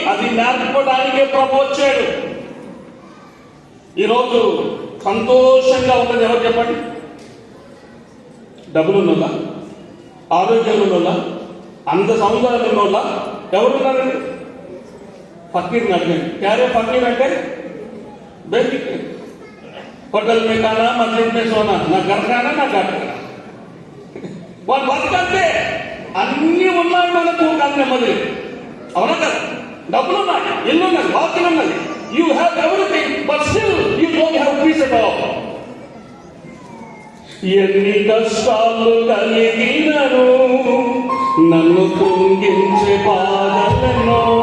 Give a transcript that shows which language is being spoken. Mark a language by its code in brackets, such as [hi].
[te] అది నేర్పడానికే ప్రభు వచ్చాడు. ఈరోజు సంతోషంగా ఉన్నది ఎవరు చెప్పండి? డబ్బులు ఉన్నోళ్ళ, ఆరోగ్యం ఉన్నోళ్ళ, అంత సౌందర్యం ఉన్నోళ్ళ ఎవరున్నారండి? ఫకీర్ని అడగండి. క్యారే ఫకీర్ అంటే బేసిక్ [hi] होटल में खाना, मस्जिद में सोना, ना घर खाना ना घाट खाना. [te] వాళ్ళు బతకంటే అన్ని ఉన్నాయి మనకు, కానీ నెమ్మది లేదు. అవునా కదా? డబ్బులు ఉన్నాయి, ఇల్లు ఉన్నది, వాకింగ్ ఉన్నది, [en] You have everything, but still you don't have peace at all. [te] ఎన్ని కష్టాలు కలిగినను నన్ను కుంగించే బాధలను,